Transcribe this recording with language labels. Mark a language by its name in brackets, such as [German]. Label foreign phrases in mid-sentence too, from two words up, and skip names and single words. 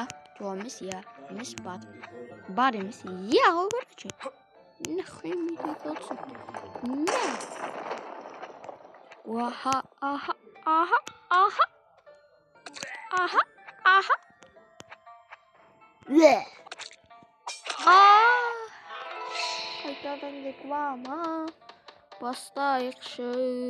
[Kazakh] Жоқ емес, я. Емес, бар. Бар емес, я ғой короче. [Russian] Нахуй мне это отсюда. [Kazakh] Қайтадан реклама бастайықшы.